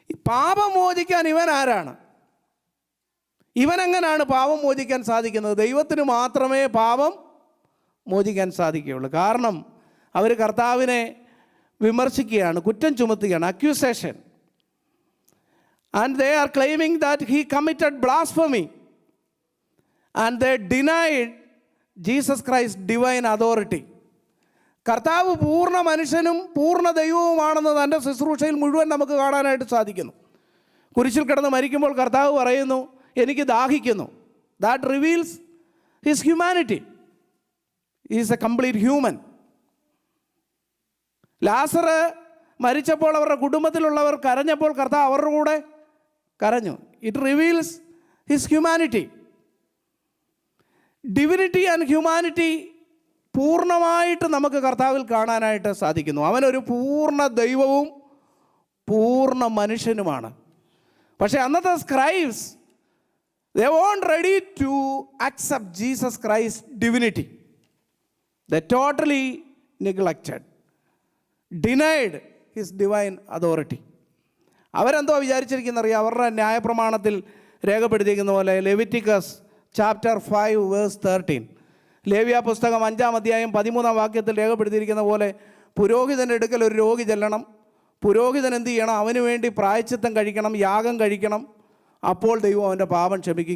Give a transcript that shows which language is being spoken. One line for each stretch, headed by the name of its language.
Malayalam: പാപം മോചിക്കാൻ ഇവൻ ആരാണ്? ഇവനെങ്ങനെയാണ് പാപം മോചിക്കാൻ സാധിക്കുന്നത്? ദൈവത്തിന് മാത്രമേ പാപം മോചിക്കാൻ സാധിക്കുകയുള്ളൂ. കാരണം അവർ കർത്താവിനെ വിമർശിക്കുകയാണ്, കുറ്റം ചുമത്തുകയാണ്, accusation.
English: And they are claiming that he committed blasphemy. And they denied Jesus Christ's divine authority.
Malayalam: കർത്താവ് പൂർണ്ണ മനുഷ്യനും പൂർണ്ണ ദൈവവുമാണെന്ന് തൻ്റെ ശുശ്രൂഷയിൽ മുഴുവൻ നമുക്ക് കാണാനായിട്ട് സാധിക്കുന്നു. കുരിശിൽ കിടന്ന് മരിക്കുമ്പോൾ കർത്താവ് പറയുന്നു, എനിക്ക് ദാഹിക്കുന്നു.
English: That reveals his humanity. Is a complete human.
Malayalam: ലാസർ മരിച്ചപ്പോൾ അവരുടെ കുടുംബത്തിലുള്ളവർ കരഞ്ഞപ്പോൾ കർത്താവ് അവരുടെ കൂടെ കരഞ്ഞു.
English: It reveals his humanity. Divinity and humanity
Malayalam: പൂർണ്ണമായിട്ട് നമുക്ക് കർത്താവിൽ കാണാനായിട്ട് സാധിക്കുന്നു. അവനൊരു പൂർണ്ണ ദൈവവും പൂർണ്ണ മനുഷ്യനുമാണ്. പക്ഷേ അന്നത്തെ
English: Scribes they weren't ready to accept Jesus Christ's divinity. They totally neglected, denied his divine authority.
Malayalam: അവരെന്തോ വിചാരിച്ചിരിക്കുന്നറിയാം? അവരുടെ ന്യായപ്രമാണത്തിൽ രേഖപ്പെടുത്തിയിരിക്കുന്ന പോലെ ലെവിറ്റിക്കസ് ചാപ്റ്റർ 5 വേഴ്സ് 13, ലേവ്യ പുസ്തകം 5-ാം അധ്യായം 13-ാം വാക്യത്തിൽ രേഖപ്പെടുത്തിയിരിക്കുന്ന പോലെ പുരോഹിതൻ്റെ അടുക്കൽ ഒരു രോഗി ചെല്ലണം. പുരോഹിതൻ എന്ത് ചെയ്യണം? അവന് വേണ്ടി പ്രായശ്ചിത്തം കഴിക്കണം, യാഗം കഴിക്കണം. അപ്പോൾ ദൈവം അവൻ്റെ പാപം ക്ഷമിക്കും.